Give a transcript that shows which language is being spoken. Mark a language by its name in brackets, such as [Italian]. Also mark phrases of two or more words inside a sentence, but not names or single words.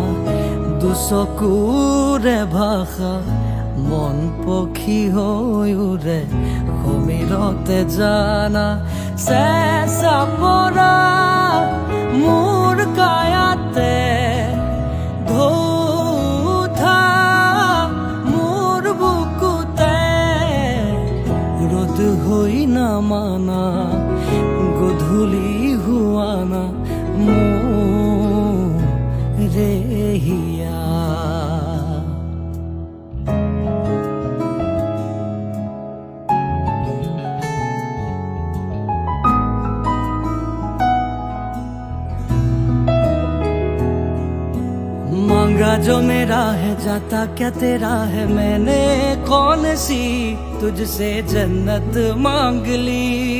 [Assamese] দুচকুৰে ভাষা মন পক্ষী হৈ উৰে সমীৰতে জানা চেঁচা পৰা মোৰ কায়াতে ধৌধা মোৰ বুকুতে ৰ'দ হৈ নামানা গধূলি হোৱানা মোৰে হিয়া [Hindi] मांगा जो मेरा है जाता क्या तेरा है मैंने कौन सी तुझसे जन्नत मांग ली